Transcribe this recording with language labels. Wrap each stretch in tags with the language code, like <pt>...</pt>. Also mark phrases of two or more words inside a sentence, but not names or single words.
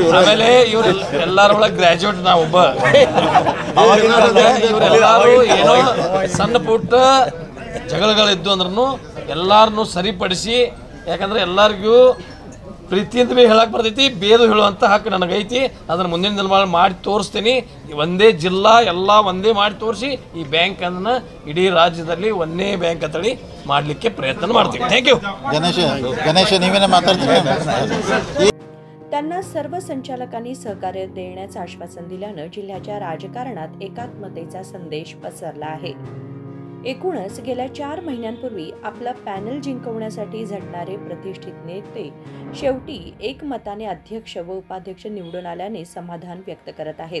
<kn>ಆಮೇಲೆ ಇವ್ರು ಎಲ್ಲರ ಒಳಗೆ ಗ್ರಾಜ್ಯುಯೇಟ್ ನಾ ಒಬ್ಬ. ಇವರೆಲ್ಲರೂ ಏನೋ ಸಣ್ಣ ಪುಟ್ಟ ಜಗಳಗಳಿದ್ದು ಅಂದ್ರೂ ಎಲ್ಲರನ್ನೂ ಸರಿಪಡಿಸಿ, ಯಾಕಂದ್ರೆ ಎಲ್ಲರಿಗೂ ಪ್ರೀತಿಯಿಂದ ಭೀ ಹೇಳಕ್ಕೆ ಬರ್ತೈತಿ, ಬೇದು ಹೇಳುವಂಥ ಹಕ್ಕು ನನಗೈತಿ. ಅದನ್ನು ಮುಂದಿನ ದಿನ ಮಾಡಿ ತೋರಿಸ್ತೀನಿ. ಒಂದೇ ಜಿಲ್ಲಾ ಎಲ್ಲ ಒಂದೇ ಮಾಡಿ ತೋರಿಸಿ ಈ ಬ್ಯಾಂಕನ್ನು ಇಡೀ ರಾಜ್ಯದಲ್ಲಿ ಒಂದೇ ಬ್ಯಾಂಕ್ ಅಂತೇಳಿ ಮಾಡಲಿಕ್ಕೆ ಪ್ರಯತ್ನ ಮಾಡ್ತೀವಿ.</kn> <en>Thank you.</en> <kn>गणेश ನೀವೇನೇ ಮಾತಾಡ್ತೀರಾ?</kn> <mr>त्यांना सर्व संचालकांनी सहकार्य देण्याचं आश्वासन दिल्यानं जिल्ह्याच्या राजकारणात एकात्मतेचा संदेश पसरला आहे. एकूणच गेल्या 4 महिन्यांपूर्वी आपला पॅनल जिंकवण्यासाठी झटणारे प्रतिष्ठित नेते शेवटी एकमताने अध्यक्ष व उपाध्यक्ष निवडून आल्याने समाधान व्यक्त करत आहेत.</mr>